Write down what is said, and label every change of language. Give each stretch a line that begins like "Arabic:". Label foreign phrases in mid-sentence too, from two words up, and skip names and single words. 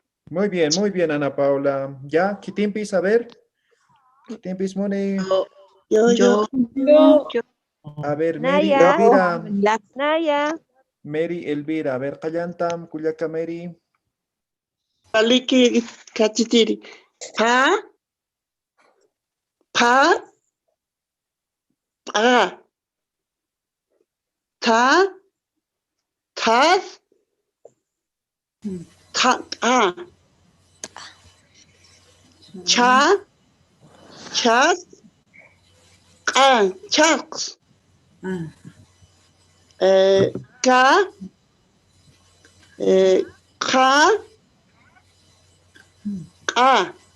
Spanish: muy bien, Ana Paula. ¿Ya? ¿Quitimpis? A ver.
Aymara: ¿Quitimpis, Moni?
Spanish: Yo. A ver, Mary,
Aymara: Naya.
Spanish: Elvira.
Aymara: Naya.
Spanish: Mary, Elvira. A ver,
Aymara: Callantam, Cuyaca, Mary. Waliki kachitiri. Pa. Pa. Pa. Ta. Tas. Ta. Ah. Cha. Chas. Ah. Chas. Ka. Ka. Ka.